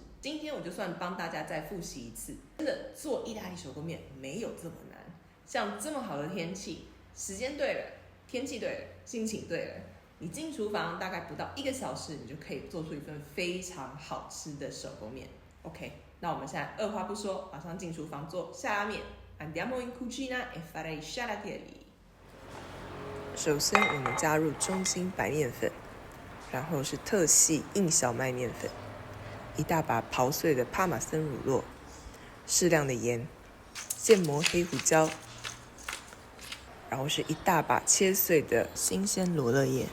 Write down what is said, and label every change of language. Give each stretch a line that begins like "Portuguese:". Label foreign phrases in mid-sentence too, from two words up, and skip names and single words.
Chinese: 今天我就算帮大家再复习一次，真的做意大利手工面没有这么难。像这么好的天气，时间对了，天气对了，心情对了，你进厨房大概不到1个小时，你就可以做出一份非常好吃的手工面。OK， 那我们现在二话不说，马上进厨房做夏拉面。
Italian: Andiamo in cucina e fare scialatielli。
Chinese: 首先，我们加入中筋白面粉，然后是特细硬小麦面粉，一大把刨碎的帕玛森乳酪，适量的盐，现磨黑胡椒，然后是一大把切碎的新鲜罗勒叶。